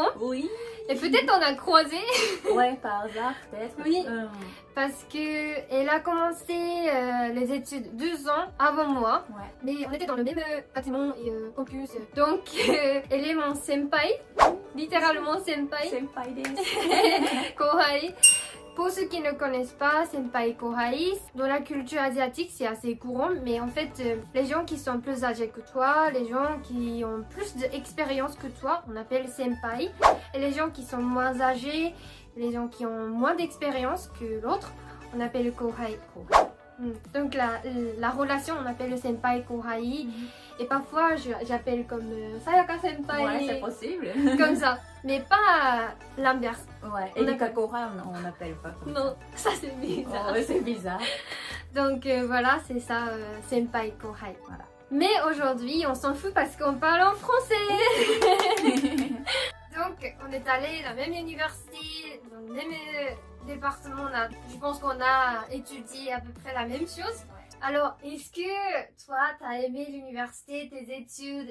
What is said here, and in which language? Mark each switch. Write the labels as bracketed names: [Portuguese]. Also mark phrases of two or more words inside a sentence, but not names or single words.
[French] Oui. Et peut-être on a croisé. Ouais, par hasard peut-être. Oui. Parce que elle a commencé les études 2 ans avant moi. Ouais. Mais on était dans le même bâtiment et campus. Donc elle est mon senpai. Littéralement senpai. [Japanese] 先輩です. [French] Kohai. Pour ceux qui ne connaissent pas, [Japanese] 先輩後輩, [French] dans la culture asiatique c'est assez courant, mais en fait les gens qui sont plus âgés que toi, les gens qui ont plus d'expérience que toi, on appelle senpai. Et les gens qui sont moins âgés, les gens qui ont moins d'expérience que l'autre, on appelle kohai. Donc la relation, on appelle le [Japanese] 先輩後輩. [French] Et parfois j'appelle comme Sayaka senpai. Ouais, c'est possible. Comme ça, mais pas l'inverse. Ouais. Et Erika Kora, on n'appelle pas comme Non, ça c'est bizarre. ça. Ouais, c'est bizarre. Donc voilà, c'est ça, [Japanese] 先輩後輩. [French] Voilà. Mais aujourd'hui, on s'en fout parce qu'on parle en français. Donc, on est allé à la même université, dans le même département. Je pense qu'on a étudié à peu près la même chose. Alors, est-ce que toi, t'as aimé l'université, tes études?